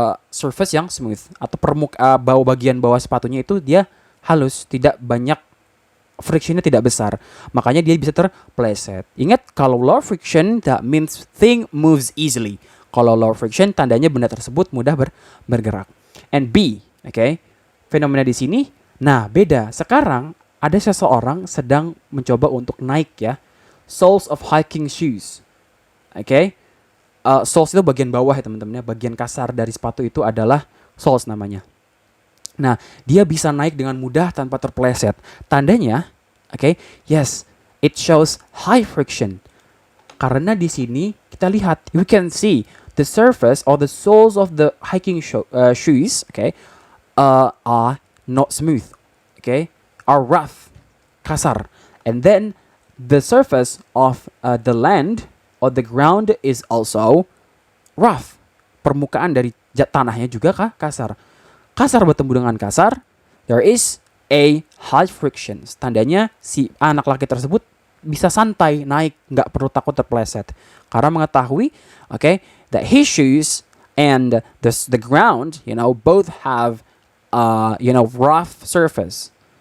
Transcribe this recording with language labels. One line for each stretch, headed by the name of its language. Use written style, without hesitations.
Indonesian: Surface yang smooth atau bagian bawah sepatunya itu dia halus, tidak banyak frictionnya, tidak besar. Makanya dia bisa terpeleset. Ingat, kalau
English: low friction that means thing moves easily.
Indonesian: Kalau low friction tandanya benda tersebut mudah bergerak.
English: And B,
Indonesian: fenomena di sini, nah beda. Sekarang ada seseorang sedang mencoba untuk naik ya, soles of hiking shoes. Soles itu bagian bawah ya teman-teman ya, bagian kasar dari sepatu itu adalah soles namanya. Nah, dia bisa naik dengan mudah tanpa terpeleset.
English: Tandanya, yes, it shows high friction.
Indonesian: Karena di sini kita lihat,
English: we can see the surface or the soles of the hiking shoes, are not smooth, are rough, kasar, and then the surface of the land or the ground is also rough.
Indonesian: Permukaan dari tanahnya juga kasar. Kasar bertemu dengan kasar,
English: there is a high friction.
Indonesian: Tandanya si anak laki tersebut bisa santai naik, nggak perlu takut terpeleset, karena mengetahui
English: that his shoes and the ground both have rough surface.